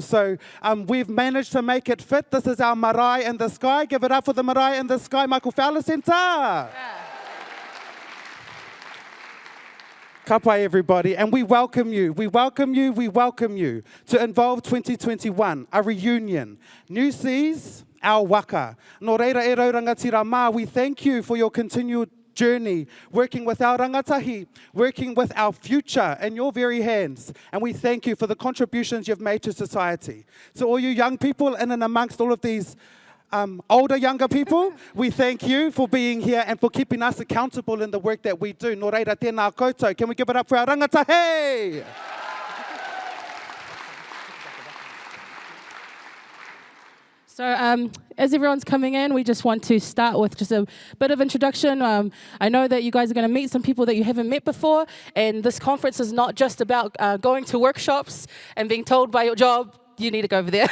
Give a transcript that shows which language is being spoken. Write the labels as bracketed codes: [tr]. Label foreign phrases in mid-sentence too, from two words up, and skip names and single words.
[en] So we've managed to make it fit. This is our marae in the sky. Give it up for the marae in the sky, Michael Fowler Centre. Yeah. Kapa, everybody, and we welcome you. We welcome you. We welcome you to Involve 2021, a reunion. New Seas, our waka. [mi] Nō reira e raurangatira mā, [en] we thank you for your continued journey, working with our rangatahi, working with our future in your very hands. And we thank you for the contributions you've made to society. So all you young people in and amongst all of these older, younger people, we thank you for being here and for keeping us accountable in the work that we do. [mi] Nō reira tēnā koutou. [en] Can we give it up for our rangatahi? So as everyone's coming in, we just want to start with just a bit of introduction. I know that you guys are going to meet some people that you haven't met before, and this conference is not just about going to workshops and being told by your job, you need to go over there.